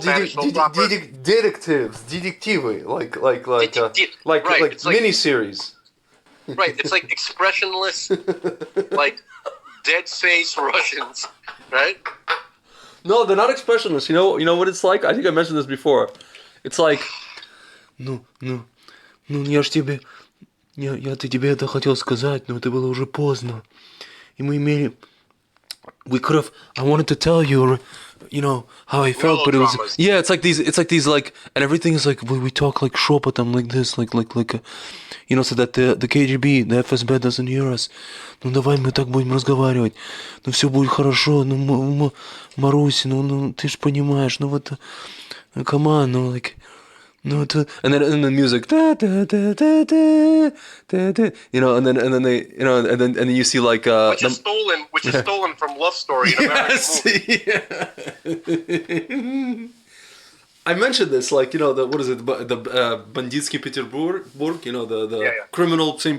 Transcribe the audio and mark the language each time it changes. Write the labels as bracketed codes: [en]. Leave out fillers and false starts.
[en] detectives, detectives, like miniseries. Right, it's like expressionless, like dead face Russians, right? No, they're not expressionless. You know what it's like? I think I mentioned this before. It's like, [ru] я тебе это хотел сказать, но это было уже поздно. И мы имели... [en] I wanted to tell you, how I felt, but it was... Yeah, it's like these, and everything is like, we talk like шепотом, like this, like so that the KGB, the FSB doesn't hear us. [ru] Ну, давай мы так будем разговаривать. Ну, все будет хорошо, Марусь, ты ж понимаешь, [en] come on, like... No, and then the music, and then you see like which is stolen from Love Story in American movie. Yeah. I mentioned this, what is it, the Banditsky Peterburg, the criminal St.